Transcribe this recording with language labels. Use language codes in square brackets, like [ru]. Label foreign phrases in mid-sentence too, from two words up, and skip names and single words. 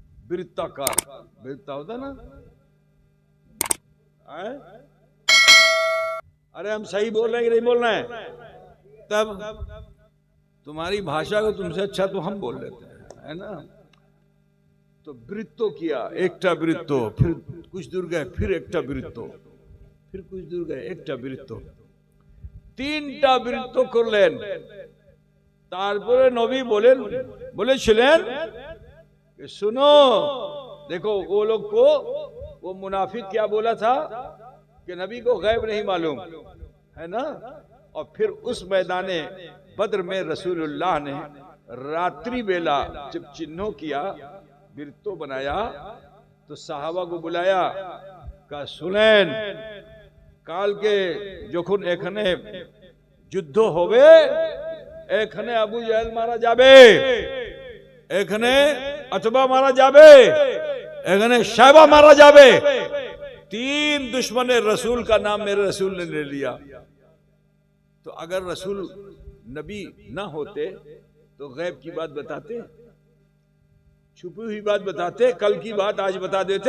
[hi] वृत्ताकार, वृत्ता होता ना। अरे हम सही बोल रहे हैं कि नहीं बोल रहे हैं? तब तुम्हारी भाषा को तुमसे अच्छा तो हम बोल लेते हैं, है ना। तो वृत्तो किया, [bn] একটা বৃত্ত, [hi] फिर कुछ दूर गए, फिर [bn] একটা বৃত্ত, [hi] फिर कुछ दूर गए, [bn] একটা বৃত্ত, তিনটা বৃত্ত করলেন। তারপরে নবী বলেছিলেন [hi] कि सुनो, देखो वो लोग को, वो मुनाफिक क्या बोला था कि नबी को गैब नहीं मालूम, है ना। और फिर उस मैदाने बद्र में रसूलुल्लाह ने [bn] রাত্রি বেলা [hi] जब चिन्हों किया, वृत्तो बनाया, तो साहबा को बुलाया, कहा [bn] শুনেন কাল কে যখন এখানে যুদ্ধ হবে, এখানে আবু জাহেল মারা যাবে, এখানে উতবা মারা যাবে, এখানে শায়বা মারা যাবে। [hi] तीन दुश्मन रसूल का नाम मेरे रसूल ने ले लिया। तो अगर रसूल नबी ना होते तो गैब की बात बताते, छुपी हुई बात बताते, कल की बात आज बता देते।